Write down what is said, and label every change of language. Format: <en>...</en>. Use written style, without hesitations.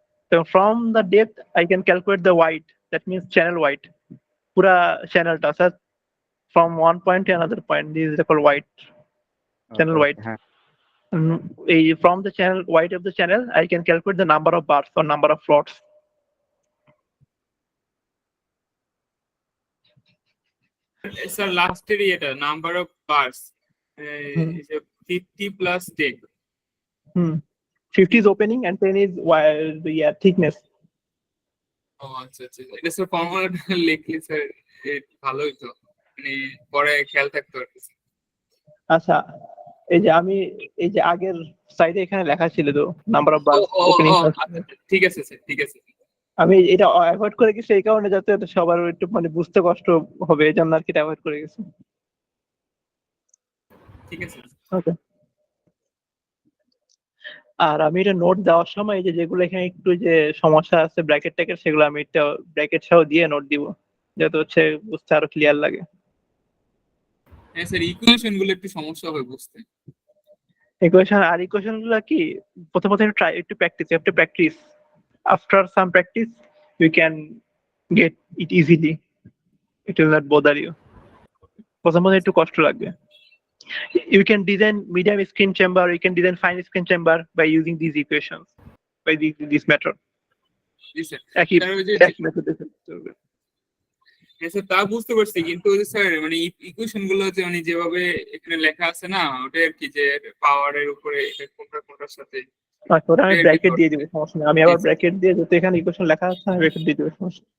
<en>So from the depth I can calculate the width, that means channel width.</en> <bn>Pura channel ta sir,</bn> <en>from one point to another point, this is called width, channel</en> <bn>okay okay,</bn> <en>width.</en> <bn>হ্যাঁ।</bn> <en>From the channel width of the channel I can calculate the number of bars or number of rods.</en> <bn>Sir লাস্টের এটা number of burst</bn> <en>is a 50 plus deck. 50 is opening and 10 is thickness.</en> <bn>ও আচ্ছা আচ্ছা, এটা sir ফর্মুলাটা লিখলে sir ভালো হইতো, মানে পরে খেয়াল থাকতো আর কি। আচ্ছা, এই যে আমি এই যে আগের সাইডে এখানে লেখা ছিল তো নাম্বার অফ বার্স ওপেনিং। ঠিক আছে স্যার, ঠিক আছে। আমি এটা অ্যাভয়েড করে গেছি এই কারণে যাতে সবার একটু মানে বুঝতে কষ্ট হবে, এই জন্য আর কি অ্যাভয়েড করে গেছি। ঠিক আছে, ওকে। আর আমি এটা নোট দেওয়ার সময় এই যে যেগুলো এখানে একটু যে সমস্যা আছে ব্র্যাকেট ট্যাকেট, সেগুলো আমি একটা ব্র্যাকেট সহ দিয়ে নোট দিব, যাতে হচ্ছে বুঝতে আরো ক্লিয়ার লাগে। হ্যাঁ স্যার, ইকুয়েশন গুলো একটু সমস্যা হয় বুঝতে। ইকুয়েশন গুলো কি প্রথমত একটু practice.</bn> <en>After some practice you can get it easily. It will not bother you.</en> <bn>প্রথমত একটু কষ্ট লাগবে।</bn> <en>You can design medium screen chamber, you can design fine screen chamber by using these equations, by this method.</en> <bn>G sir, একই method হ্যাঁ sir তা বুঝতে পারছি, কিন্তু ওই স্যার মানে ইকুয়েশন গুলো যে মানে যেভাবে এখানে লেখা আছে না, ওটা আর কি যে পাওয়ারের উপরে কোনটা কোনটার সাথে। ওটা আমি ব্র্যাকেট দিয়ে দিব, সমস্যা নেই। আমি আবার ব্র্যাকেট দিয়ে যত এখানে ইকুয়েশন লেখা আছে আমি ব্র্যাকেট দিয়ে দিব, সমস্যা।</bn>